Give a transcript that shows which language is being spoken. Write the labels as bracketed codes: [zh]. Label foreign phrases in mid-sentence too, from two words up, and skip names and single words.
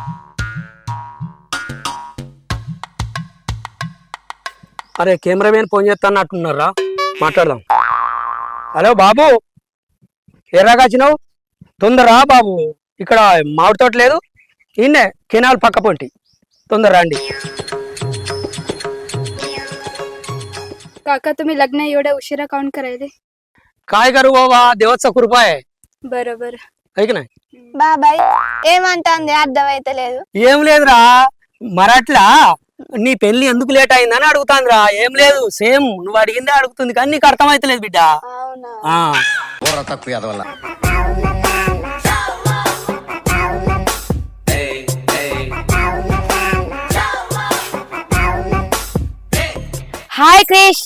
[te] అరే కెమెరామెన్ ఫోన్ చేస్తానట్టున్నారా, మాట్లాడదాం. హలో బాబు, ఎర్రగా వచ్చినావు? తొందరరా బాబు, ఇక్కడ మామిడి తోట లేదు, ఇన్నే కెనాల్ పక్క పొంటి, తొందర రండి. [mr] काका तुम्ही लग्न एवढ्या उशिरा काउंट करायले? काय करू बाबा, देवाचा कृपा आहे. बरोबर. ऐक ना, [te] బాబాయ్ ఏమంటాంది అర్థమైతలేదు. ఏం లేదురా, మరాట్లా నీ పెళ్లి ఎందుకు లేట్ అయిందని అడుగుతాందిరా. ఏం లేదు, సేమ్ నువ్వు అడిగిందే అడుగుతుంది, కానీ నీకు అర్థమైతలేదు బిడ్డ. అవునా? తక్కువ వల్ల హాయ్ క్రిష్.